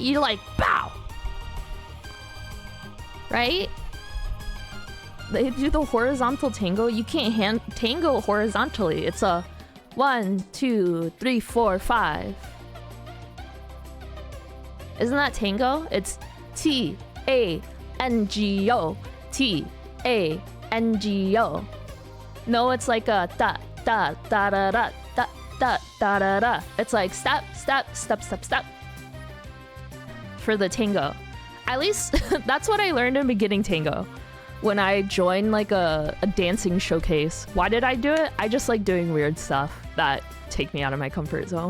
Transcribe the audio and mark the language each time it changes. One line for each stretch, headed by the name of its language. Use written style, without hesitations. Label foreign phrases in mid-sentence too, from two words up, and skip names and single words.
English: You like, bow! Right? They do the horizontal tango. You can't tango horizontally. It's a 1, 2, 3, 4, 5. Isn't that tango? It's T-A-N-G-O. T-A-N-G-O. No, it's like a da-da-da-da-da. Da-da-da-da-da. It's like step, step, step, step, step. For the tango. At least, that's what I learned in beginning tango. When I joined like a dancing showcase. Why did I do it? I just like doing weird stuff that take me out of my comfort zone.